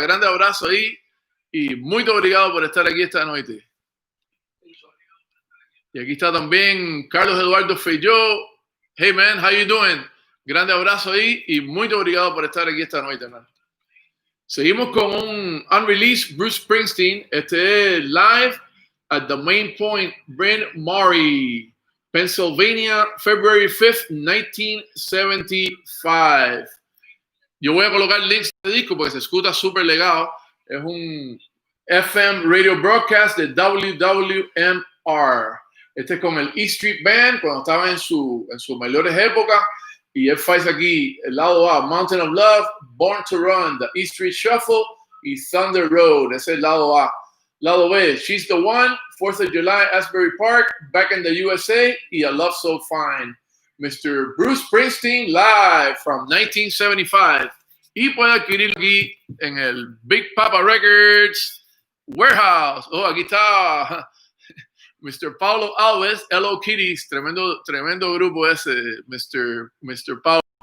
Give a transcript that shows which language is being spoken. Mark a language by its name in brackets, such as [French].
[Portuguese] Grande abraço aí [Spanish] y muy [Portuguese] obrigado [Spanish] por estar aquí esta noche. Y aquí está también Carlos Eduardo Feijó. [English] Hey, man, how you doing? [Spanish] Grande abrazo ahí y muy [Portuguese] obrigado [Spanish] por estar aquí esta noche, [English] man. [Spanish] Seguimos con un unreleased Bruce Springsteen. Este es [English] live at the Main Point, Bryn Mawr, Pennsylvania, February 5th, 1975. [Spanish] Yo voy a colocar links de disco porque se escucha súper legal. Es un FM radio broadcast de WWMR. Este es con el E Street Band cuando estaba en sus mejores épocas. Y él hace aquí el lado A, Mountain of Love, Born to Run, The E Street Shuffle y Thunder Road. Ese es el lado A. Lado B, She's the One, 4th of July, Asbury Park, Back in the USA y A Love So Fine. [English] Mr. Bruce Springsteen live from 1975. [Spanish] Y puede adquirirlo aquí en el Big Papa Records Warehouse. Oh, aquí está Mr. Paulo Alves, Hello Kitties, tremendo grupo ese, Mr. Paulo.